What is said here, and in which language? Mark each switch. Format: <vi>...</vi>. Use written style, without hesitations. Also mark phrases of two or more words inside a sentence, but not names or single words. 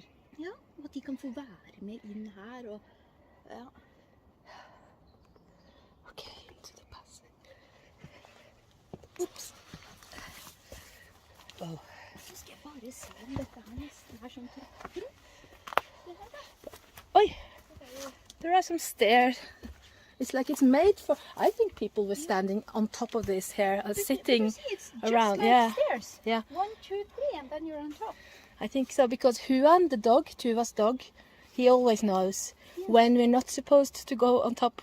<no>Ja, og at de kan få være med inn her og ja. Ok, så det passer. Ups. Wow. Så skal jeg bare se om dette her nesten er sånn trapper. Oi,</no> <en>there are some stairs. It's like it's made for. I think people were standing on top of this here, sitting You see, it's just around. like Yeah, stairs. yeah. 1, 2, 3, and then you're on top. I think so because Huan, the dog, Tuva's dog, he always knows when we're not supposed to go on top.</en>